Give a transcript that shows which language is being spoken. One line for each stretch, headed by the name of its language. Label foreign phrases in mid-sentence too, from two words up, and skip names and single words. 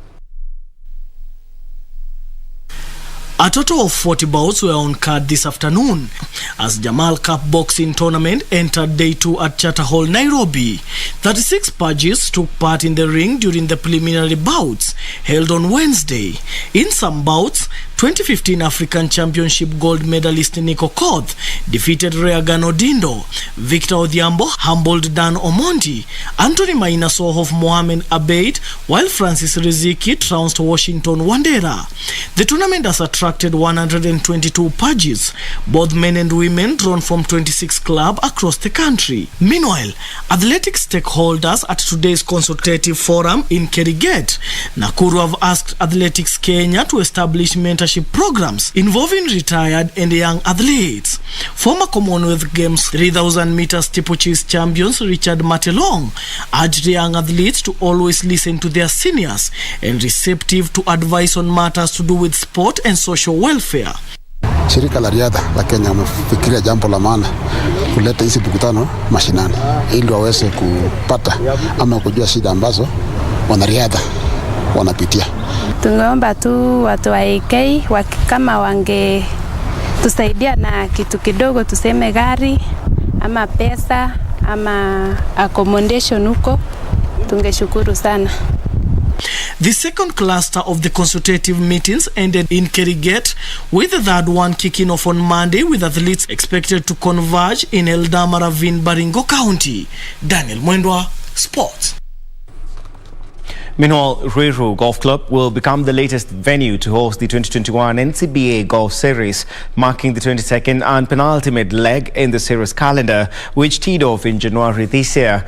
English: A total of 40 bouts were on card this afternoon as Jamal Cup boxing tournament entered day 2 at Charter Hall, Nairobi. 36 pugilists took part in the ring during the preliminary bouts held on Wednesday. In some bouts, 2015 African Championship gold medalist Nico Koth defeated Reagan Odindo. Victor Odhiambo humbled Dan Omondi. Anthony Maina saw off Mohamed Abeid, while Francis Riziki trounced Washington Wandera. The tournament has attracted 122 pugilists, both men and women, drawn from 26 clubs across the country. Meanwhile, athletic stakeholders at today's consultative forum in Kerigate, Nakuru, have asked Athletics Kenya to establish mentorship programs involving retired and young athletes. Former Commonwealth Games 3,000 meter steeplechase champions Richard Matelong urged young athletes to always listen to their seniors and receptive to advice on matters to do with sport and social welfare.
Swahili: Shirika la riadha la Kenya wamefikiria jambo la maana kuleta hizi mikutano mashinani ili waweze kupata ama kujua shida ambazo wanariadha wanapitia. Tungeomba tu watu wa AK kama wange tusaidia na kitu kidogo, tuseme gari ama pesa ama accommodation huko, tungeshukuru sana.
English: The second cluster of the consultative meetings ended in Kerigate, with the third one kicking off on Monday, with athletes expected to converge in Eldama Ravine, Baringo County. Daniel Mwendwa, Sports. Meanwhile, Ruiru Golf Club will become the latest venue to host the 2021 NCBA Golf Series, marking the 22nd and penultimate leg in the series calendar, which teed off in January this year.